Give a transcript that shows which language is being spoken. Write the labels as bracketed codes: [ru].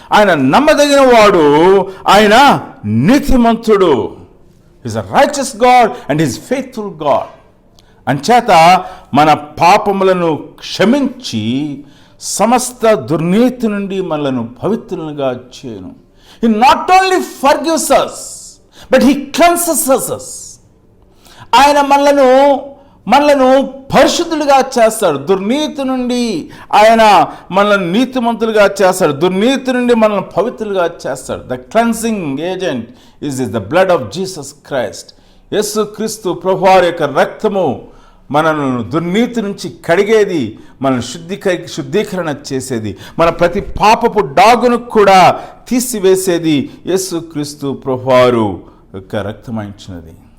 [te] ఆయన నమ్మదగిన వాడు, ఆయన నీతిమంతుడు. [en] Is a righteous God and is faithful God. [te] అంచేత మన పాపములను క్షమించి సమస్త దుర్నీతి నుండి మనలను పవిత్రులుగా చేయను. [en] He not only forgives us, but he cleanses us. [te] ఆయన మనలను పరిశుద్ధులుగా చేస్తాడు. దుర్నీతి నుండి ఆయన మనల్ని నీతిమంతులుగా చేస్తాడు. దుర్నీతి నుండి మనల్ని పవిత్రులుగా చేస్తాడు. [en] The cleansing agent is the blood of Jesus Christ. [te] యేసుక్రీస్తు ప్రభువారి యొక్క రక్తము మనను దుర్నీతి నుంచి కడిగేది, మనల్ని శుద్ధీకరణ చేసేది, మన ప్రతి పాపపు డాగును కూడా తీసివేసేది యేసుక్రీస్తు ప్రభువారు యొక్క రక్తమైంచినది.